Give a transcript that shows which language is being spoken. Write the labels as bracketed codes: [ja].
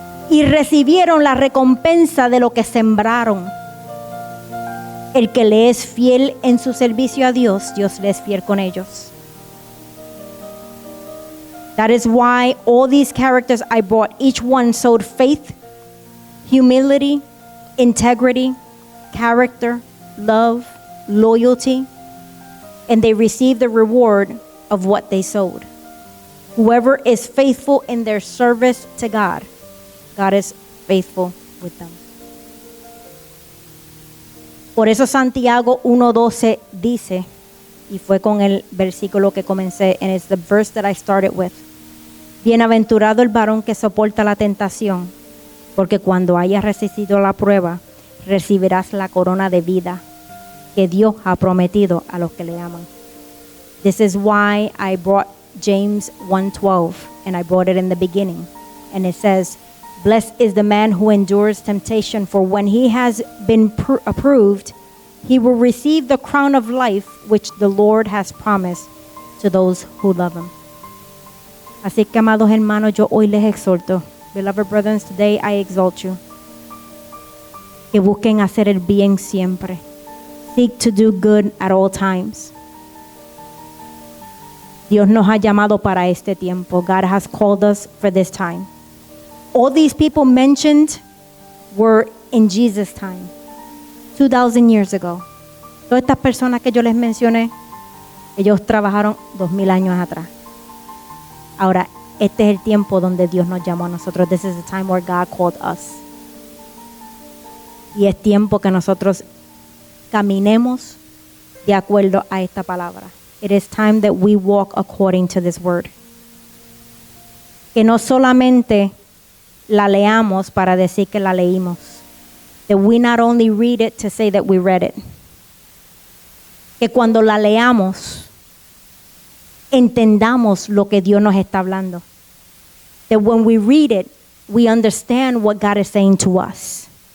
[es] Y recibieron la recompensa de lo que sembraron. El que le es fiel en su servicio a Dios, Dios le es fiel con ellos. [en] That is why all these characters I brought, each one sowed faith, humility, integrity, character, love, loyalty, and they received the reward of what they sowed. Whoever is faithful in their service to God, God is faithful with them. [es] Por eso Santiago 1:12 dice, y fue con el versículo que comencé, [en] and it's the verse that I started with. [es] Bienaventurado el varón que soporta la tentación, porque cuando hayas resistido la prueba, recibirás la corona de vida que Dios ha prometido a los que le aman. [en] This is why I brought James 1:12, and I brought it in the beginning. And it says, blessed is the man who endures temptation, for when he has been approved, he will receive the crown of life which the Lord has promised to those who love him. [es] Así que, amados hermanos, yo hoy les exhorto, [en] beloved brethren, today I exalt you, [es] que busquen hacer el bien siempre. [en] Seek to do good at all times. [es] Dios nos ha llamado para este tiempo. [en] God has called us for this time. All these people mentioned were in Jesus' time, 2,000 years ago. [es] Todas estas personas que yo les mencioné, ellos trabajaron 2,000 años atrás. Ahora, este es el tiempo donde Dios nos llamó a nosotros. [en] This is the time where God called us. [es] Y es tiempo que nosotros caminemos de acuerdo a esta palabra. [en] It is time that we walk according to this word. [es] Que no solamente la leamos para decir que la leímos. [en] That we not only read it to say that we read it. [es] Que cuando la leamos, entendamos lo que Dios nos está hablando. [en] That when we read it, we understand what God is saying to us.